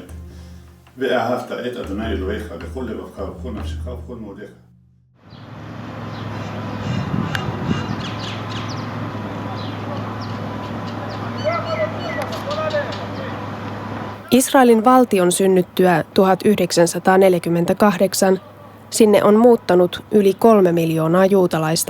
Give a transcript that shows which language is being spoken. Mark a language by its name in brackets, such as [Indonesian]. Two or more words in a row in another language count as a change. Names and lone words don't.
[Hebrew] ואהבת את אדוני אלוהיך בכל לבבך ובכל נפשך ובכל מאודיך. [Finnish] Israelin valtion synnyttyä 1948 sinne on muuttanut yli 3 miljoonaa juutalaista.